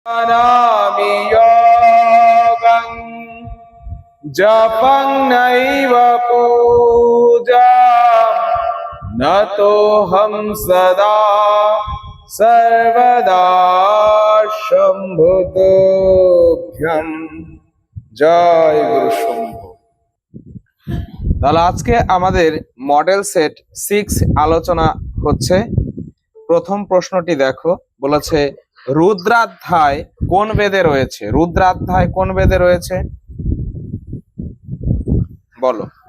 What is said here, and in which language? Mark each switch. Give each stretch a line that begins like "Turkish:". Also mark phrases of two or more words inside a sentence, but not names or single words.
Sanskrit: जानामि योगं जपं नैव पूजां नतोऽहं सदा सर्वदा शम्भुतोभ्यं
Bangla: জয় গুরু শম্ভু। তাহলে আজকে আমাদের মডেল সেট 6 আলোচনা হচ্ছে। প্রথম প্রশ্নটি দেখো, বলেছে রুদ্রাধ্যায় কোন বেদে রয়েছে? রুদ্রাধ্যায় কোন বেদে রয়েছে বলো?